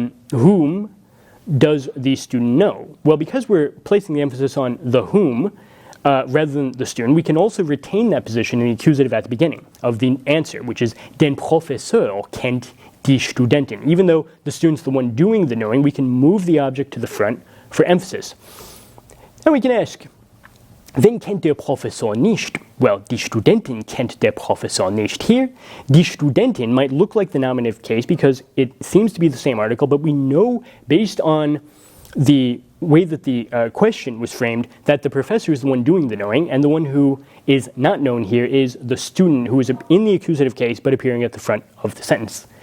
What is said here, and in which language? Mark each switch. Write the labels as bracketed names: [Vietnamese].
[English] Whom does the student know? Well, because we're placing the emphasis on the whom, rather than the student, we can also retain that position in the accusative at the beginning of the answer, which is [German] den Professor kennt die Studentin. [English] Even though the student's the one doing the knowing, we can move the object to the front for emphasis. And we can ask, [German] wen kennt der Professor nicht? [English] Well, [German] die Studentin kennt der Professor nicht. [English] Here, [German] die Studentin [English] might look like the nominative case because it seems to be the same article, but we know based on the way that the question was framed that the professor is the one doing the knowing, and the one who is not known here is the student who is in the accusative case but appearing at the front of the sentence.